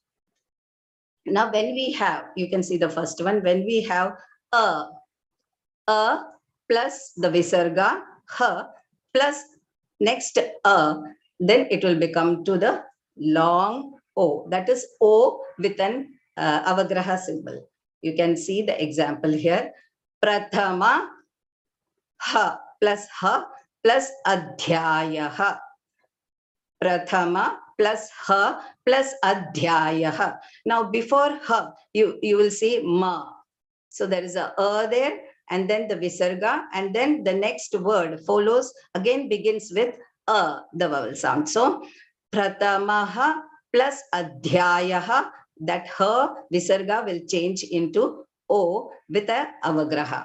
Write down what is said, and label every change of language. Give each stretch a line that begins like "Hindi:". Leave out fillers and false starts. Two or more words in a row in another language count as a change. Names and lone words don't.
English: Now when we have, you can see the first one, when we have a, a plus the visarga ha plus next a, then it will become to the long O. That is O with an avagraha symbol. You can see the example here. Prathama ha plus adhyayaha. Prathama plus ha plus adhyayaha. Now before ha, you will see ma. So there is a there, and then the visarga, and then the next word follows, again begins with the vowel sound. So pratamaha plus adhyayaha, that ha visarga will change into O with a avagraha.